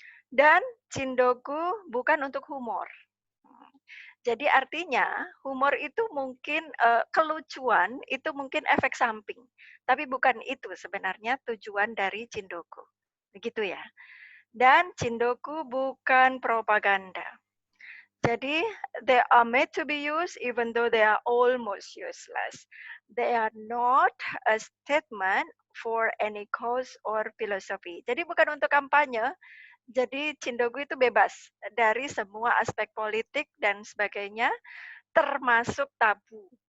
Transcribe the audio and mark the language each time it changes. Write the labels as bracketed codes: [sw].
[id] Dan Cindogu bukan untuk humor. Jadi artinya humor itu mungkin kelucuan itu mungkin efek samping, tapi bukan itu sebenarnya tujuan dari Cindogu. Begitu ya. Dan Cindogu bukan propaganda. Jadi [en] they are made to be used even though they are almost useless. They are not a statement for any cause or philosophy. [id] Jadi bukan untuk kampanye. Jadi Cindogu itu bebas dari semua aspek politik dan sebagainya, termasuk tabu.